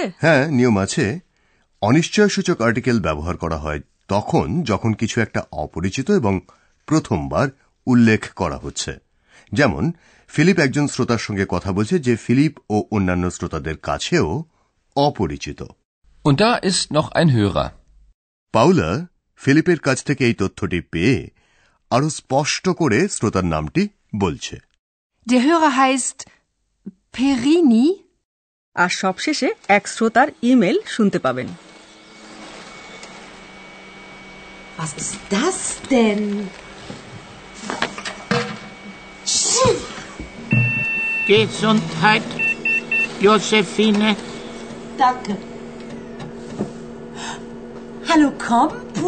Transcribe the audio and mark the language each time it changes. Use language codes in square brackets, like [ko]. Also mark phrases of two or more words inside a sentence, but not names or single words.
[bn] হ্যাঁ, নিয়ম আছে। অনিশ্চয় সূচক আর্টিকেল ব্যবহার করা হয় তখন যখন কিছু একটা অপরিচিত এবং প্রথমবার উল্লেখ করা হচ্ছে। যেমন ফিলিপ একজন শ্রোতার সঙ্গে কথা বলছে যে ফিলিপ ও অন্যান্য শ্রোতাদের কাছেও অপরিচিত। [de] Und da ist noch ein Hörer. [bn] পাউলা ফিলিপের কাছ থেকে এই তথ্যটি পেয়ে আরো স্পষ্ট করে শ্রোতার নামটি বলছে। [de] Der Hörer heißt Perini. [bn] আর সবশেষে এক শ্রোতার ইমেল শুনতে পাবেন। [de] Was ist das denn? Gesundheit, Josephine. Danke. Hallo, Kompu.